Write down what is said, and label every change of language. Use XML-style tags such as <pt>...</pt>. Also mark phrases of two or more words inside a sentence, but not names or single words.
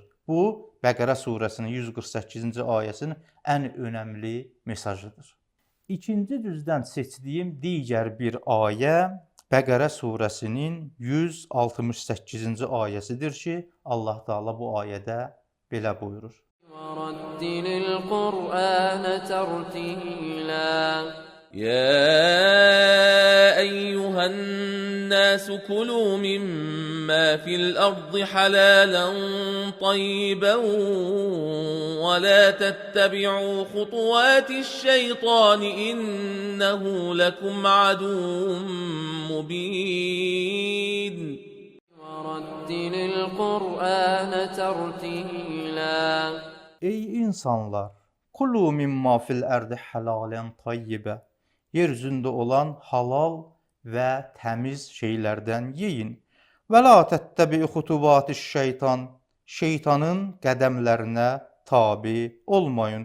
<az>Bu, Bəqərə surəsinin 148-ci ayəsinin ən önəmli mesajıdır. İkinci düzdən seçdiyim digər bir ayə Bəqərə surəsinin 168-ci ayəsidir ki, Allah Teala bu ayədə belə buyurur.</az> <ar>وَرَتِّلِ الْقُرْآنَ تَرْتِيلًا يا أيها الناس كلوا مما في الأرض حلالا طيبا ولا تتبعوا خطوات الشيطان إنه لكم عدو مبين وَرَتِّلِ الْقُرْآنَ تَرْتِيلًا</ar> <az>Ey insanlar!</az> <ar>كلوا مما في الأرض حلالا طيبا.</ar> <az>Yer üzündə olan halal və təmiz şeylərdən yeyin.</az> <ar>و لا تتبعوا خطوات الشيطان.</ar> <az>Şeytanın qədəmlərinə tabi olmayın.</az>